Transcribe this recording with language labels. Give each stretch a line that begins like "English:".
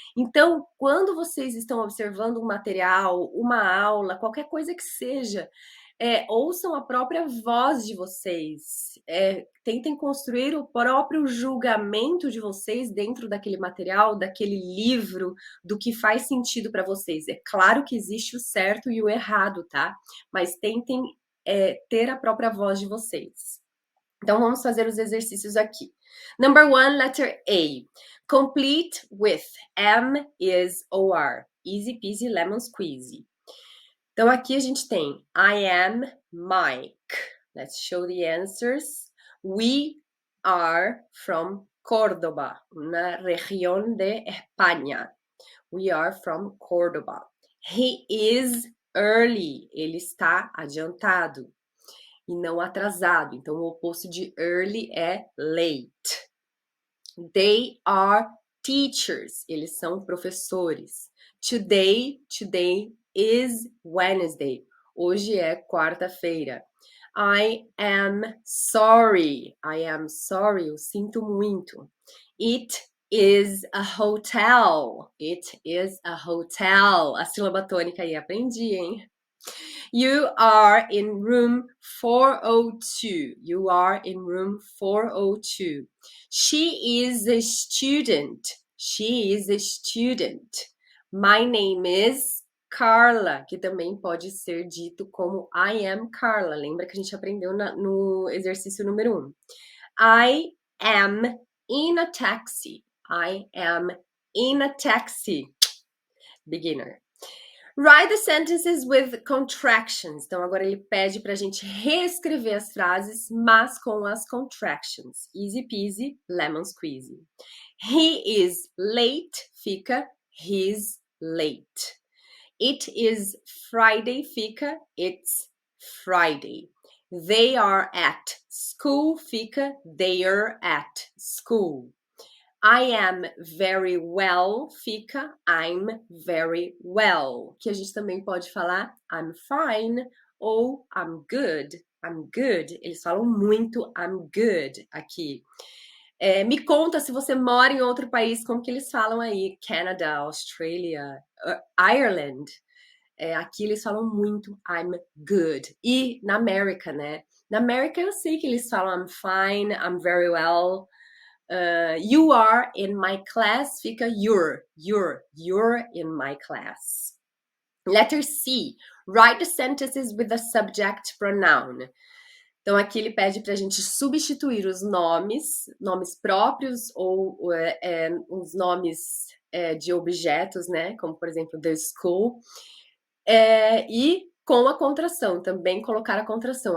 Portuguese: Então, quando vocês estão observando um material, uma aula, qualquer coisa que seja, ouçam a própria voz de vocês, tentem construir o próprio julgamento de vocês dentro daquele material, daquele livro, do que faz sentido para vocês. É claro que existe o certo e o errado, tá? Mas tentem ter a própria voz de vocês. Então, vamos fazer os exercícios aqui.
English: Number 1, letter A. Complete with am, is, or are. Easy peasy lemon squeezy.
Portuguese: Então, aqui a gente tem
English: I am Mike. Let's show the answers. We are from Córdoba,
Spanish: una región de España.
English: We are from Córdoba. He is early.
Portuguese: Ele está adiantado e não atrasado. Então, o oposto de early é late.
English: They are teachers.
Portuguese: Eles são professores.
English: Today is Wednesday.
Portuguese: Hoje é quarta-feira.
English: I am sorry. I am sorry.
Portuguese: Eu sinto muito.
English: It is a hotel. It is a hotel.
Portuguese: A sílaba tônica aí, aprendi, hein?
English: You are in room 402. You are in room 402. She is a student. She is a student. My name is
Portuguese: Carla, que também pode ser dito como
English: I am Carla.
Portuguese: Lembra que a gente aprendeu no exercício número 1.
English: I am in a taxi. I am in a taxi. Beginner. Write the sentences with contractions.
Portuguese: Então, agora ele pede para a gente reescrever as frases, mas com as contractions.
English: Easy peasy, lemon squeezy. He is late, fica he's late. It is Friday, fica it's Friday. They are at school, fica they're at school. I am very well, fica I'm very well.
Portuguese: Que a gente também pode falar
English: I'm fine
Portuguese: ou
English: I'm good. I'm good.
Portuguese: Eles falam muito
English: I'm good
Portuguese: aqui. Me conta se você mora em outro país, como que eles falam aí? Canada, Australia, Ireland. Aqui eles falam muito
English: I'm good.
Portuguese: E na América, né? Na América eu sei que eles falam
English: I'm fine, I'm very well. You are in my class, fica you're in my class. Letter C, write the sentences with the subject pronoun.
Portuguese: Então, aqui ele pede para a gente substituir os nomes próprios ou os nomes de objetos, né? Como, por exemplo, the school. E com a contração, também colocar a contração.